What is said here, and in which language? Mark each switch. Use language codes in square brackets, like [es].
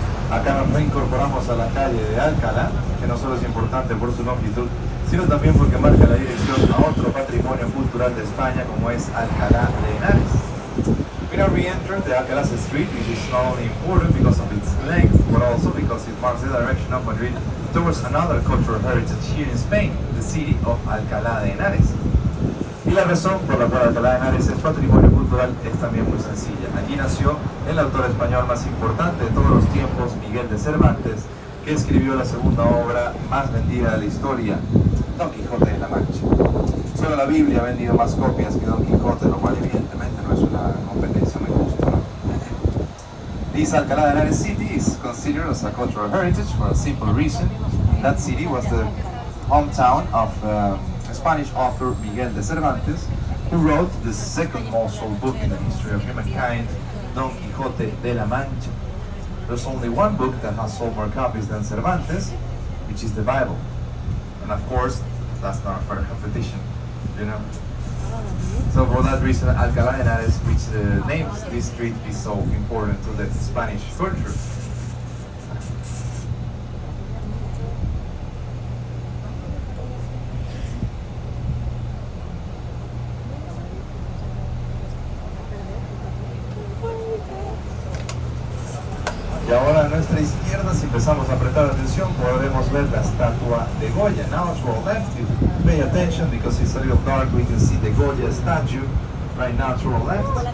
[es] Acá nos reincorporamos a la calle de Alcalá, que no solo es importante por su longitud, sino también porque marca la dirección a otro patrimonio cultural de España como es Alcalá de Henares. [en] We now re-enter the Alcalá street, which is not only important because of its length, but also because it marks the direction of Madrid towards another cultural heritage here in Spain, the city of Alcalá de Henares. [es] Y la razón por la cual Alcalá de Henares es patrimonio cultural es también muy sencilla. Allí nació el autor español más importante de todos los tiempos, Miguel de Cervantes, que escribió la segunda obra más vendida de la historia, Don Quijote de la Mancha. Solo la Biblia ha vendido más copias que Don Quijote, lo cual evidentemente no es una competencia muy justa, ¿no? [en] This Alcalá de Henares city is considered as a cultural heritage for a simple reason. That city was the hometown of Spanish author Miguel de Cervantes, who wrote the second most sold book in the history of humankind, Don Quijote de la Mancha. There's only one book that has sold more copies than Cervantes, which is the Bible. And of course, that's not a fair competition, you know? So for that reason, Alcalá de Henares, which names this street, is so important to the Spanish culture. [es] Y ahora a nuestra izquierda, si empezamos a prestar atención, podremos ver la estatua de Goya. [en] Now to our left, if you pay attention, because it's a little dark, we can see the Goya statue right now to our left.